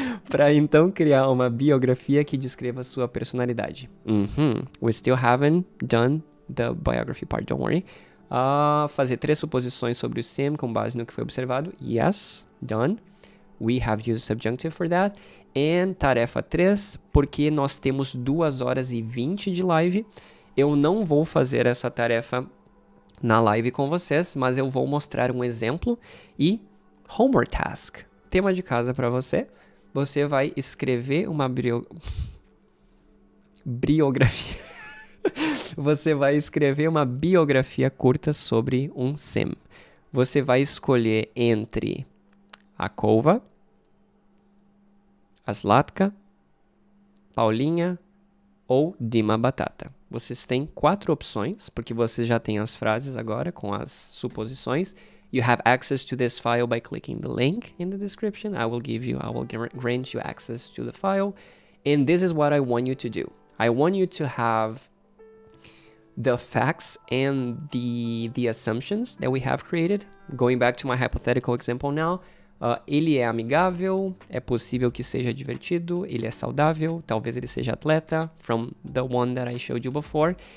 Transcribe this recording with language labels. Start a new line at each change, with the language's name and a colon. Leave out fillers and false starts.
Portuguese: Para então criar uma biografia que descreva sua personalidade.
English: We still haven't done the biography part, don't worry.
Portuguese: Fazer 3 suposições sobre o SIM com base no que foi observado.
English: Yes, done. We have used subjunctive for that.
Portuguese: And tarefa 3, porque nós temos 2 horas e 20 de live. Eu não vou fazer essa tarefa na live com vocês, mas eu vou mostrar um exemplo e
English: homework task,
Portuguese: tema de casa para você. Você vai escrever uma biografia. Você vai escrever uma biografia curta sobre um sim. Você vai escolher entre a Kova, a Zlatka, Paulinha ou Dima Batata. Vocês têm 4 opções, porque você já tem as frases agora com as suposições.
English: You have access to this file by clicking the link in the description. I will grant you access to the file. And this is what I want you to do. I want you to have the facts and the assumptions that we have created. Going back to my hypothetical example now.
Portuguese: Ele é amigável, é possível que seja divertido, ele é saudável, talvez ele seja atleta,
English: from the one that I showed you before.